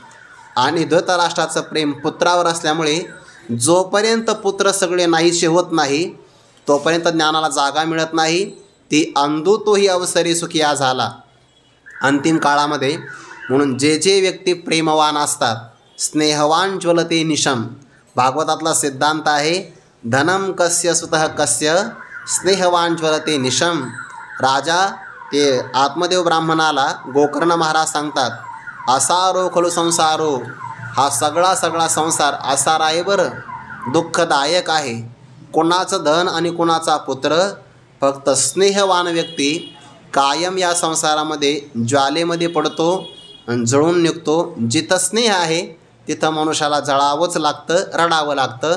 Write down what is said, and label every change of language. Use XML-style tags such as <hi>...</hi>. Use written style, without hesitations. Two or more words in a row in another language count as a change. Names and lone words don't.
<mr>आणि धृतराष्ट्राचं प्रेम पुत्रावर असल्यामुळे जोपर्यंत पुत्र सगळे नाहीसे होत नाही तोपर्यंत ज्ञानाला जागा मिळत नाही. ती अंधू तोही अवसरी सुखिया झाला अंतिम काळामध्ये. म्हणून जे जे व्यक्ती प्रेमवान असतात</mr> <sa>स्नेहवान ज्वलते निशम.</sa> <mr>भागवतातला सिद्धांत आहे</mr> <sa>धनम कस्य सुतः कस्य स्नेहवान ज्वलते निशम.</sa> <mr>राजा ते आत्मदेव ब्राह्मणाला गोकर्ण महाराज सांगतात</mr> <sa>असारो खलु संसारो.</sa> <mr>हा सगळा संसार असार आहे बरं, दुःखदायक आहे. कोणाचं धन आणि कोणाचा पुत्र, फक्त स्नेहवान व्यक्ती कायम या संसारामध्ये ज्वालेमध्ये पडतो आणि जळून निघतो. जिथं स्नेह आहे तिथं मनुष्याला जळावंच लागतं, रडावं लागतं.</mr>